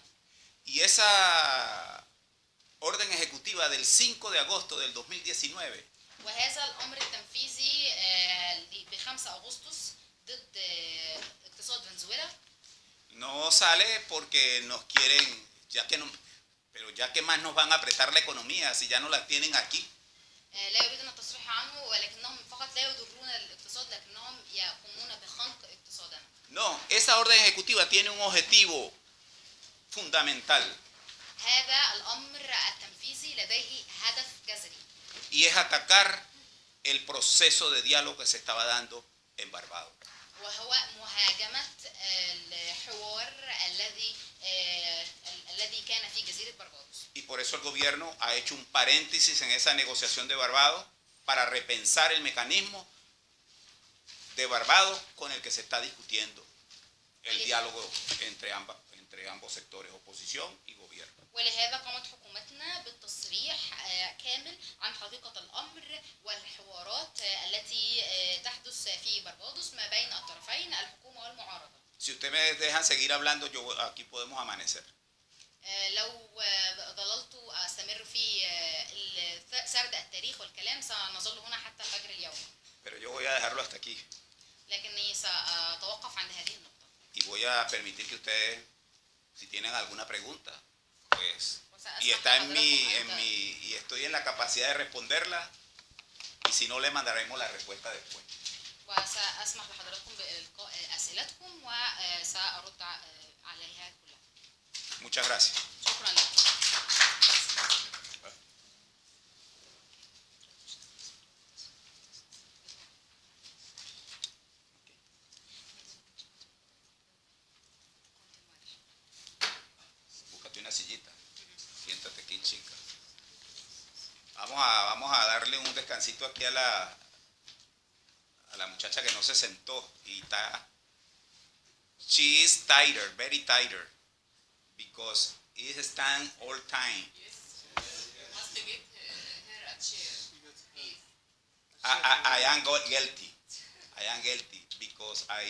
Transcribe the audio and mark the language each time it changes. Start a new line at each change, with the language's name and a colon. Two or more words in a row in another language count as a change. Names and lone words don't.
Spanish: Y esa orden ejecutiva del 5 de agosto del 2019
Arabic: وهذا الأمر التنفيذي ب 5 أغسطس ضد اقتصاد فنزويلا
Spanish: no sale porque nos quieren, pero ya que más nos van a apretar la economía si ya no la tienen aquí.
Arabic: لا يريدون التصريح عنه ولكنهم فقط لا يضرون الاقتصاد لكنهم يقومون بخنق اقتصادنا.
Spanish: No, esa orden ejecutiva tiene un objetivo fundamental.
Arabic: هذا الأمر التنفيذي لديه هدف جذري.
Spanish: Y es atacar el proceso de diálogo que se estaba dando en Barbados.
Arabic: وهو مهاجمة الحوار الذي كان في جزيرة بربادوس.
Spanish: Y por eso el gobierno ha hecho un paréntesis en esa negociación de Barbados para repensar el mecanismo de Barbados con el que se está discutiendo. el diálogo entre ambos sectores, oposición y gobierno.
Arabic: ولهذا قامت حكومتنا بالتصريح كامل عن حقيقة الأمر والحوارات التي تحدث في بربادوس ما بين الطرفين الحكومة والمعارضة.
Spanish: Si ustedes me dejan seguir hablando, aquí podemos amanecer.
Arabic: لو ظللت أستمر في سرد التاريخ والكلام سنظل هنا حتى فجر اليوم.
Spanish: Pero yo voy a dejarlo hasta aquí.
Arabic: لكني سأتوقف عند هذه النقطة.
Spanish: Y voy a permitir que ustedes, si tienen alguna pregunta, pues, y está y estoy en la capacidad de responderla, y si no, le mandaremos la respuesta después.
Arabic: وسأسمح لحضراتكم بإلقاء أسئلتكم وسأرد عليها كلها.
Spanish: Muchas gracias.
Arabic: شكرا لكم.
Spanish: Búscate una sillita. Siéntate aquí, chica. Vamos a darle un descansito aquí a la muchacha que no se sentó y está.
English: She is tighter, very tighter, because it stand all time. I am guilty. I am guilty because